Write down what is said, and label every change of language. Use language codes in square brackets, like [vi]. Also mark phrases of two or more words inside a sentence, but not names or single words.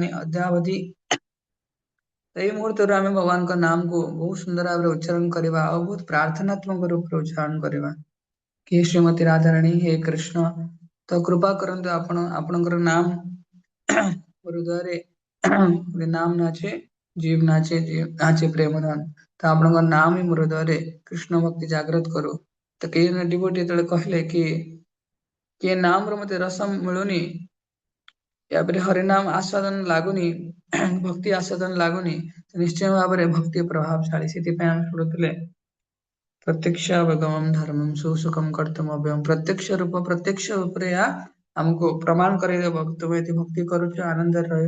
[or] ଅଦ୍ୟାବଧି ଏଇ ମୁହୂର୍ତ୍ତରୁ ଆମେ ଭଗବାନଙ୍କ ନାମକୁ ବହୁତ ସୁନ୍ଦର ଭାବରେ ଉଚ୍ଚାରଣ କରିବା ଆଉ ବହୁତ ପ୍ରାର୍ଥନାତ୍ମକ ରୂପରେ ଉଚ୍ଚାରଣ କରିବା କି ଶ୍ରୀମତୀ ରାଧାରାଣୀ ହେ କୃଷ୍ଣ। ତ କୃପା କରନ୍ତୁ ଆପଣ, ଆପଣଙ୍କର ନାମ ହୃଦୟରେ [bn] নাম নাচে জীব নাচে জীব নাচে প্রেম ধন। [or] ତ ଆପଣଙ୍କ ନାମ ହିଁ ମୋ ହୃଦୟରେ କୃଷ୍ଣ ଭକ୍ତି ଜାଗ୍ରତ କରୁ। ତ କେହି ଜଣେ ଡିଭୋଟି ଯେତେବେଳେ କହିଲେ କି କିଏ ନାମର ମତେ ରସ ମିଳୁନି, [hi] या फिर हरिनाम आस्वादन [or] ଲାଗୁନି, ଭକ୍ତି ଆସ୍ୱାଦନ ଲାଗୁନି, ତ ନିଶ୍ଚୟ ଭାବରେ ଭକ୍ତି ପ୍ରଭାବଶାଳୀ। ସେଥିପାଇଁ ଆମେ ଶୁଣୁଥିଲେ [sa] ପ୍ରତ୍ୟକ୍ଷାବଗମଂ ଧର୍ମଂ ସୁସୁଖମ କର୍ତ୍ତମ ଅଭ୍ୟମ୍। [or] ପ୍ରତ୍ୟକ୍ଷ ରୂପରେ ଏହା ଆମକୁ ପ୍ରମାଣ କରେଇଦେବ ତୁମେ ଏଠି ଭକ୍ତି କରୁଛ, ଆନନ୍ଦରେ ରହିବ।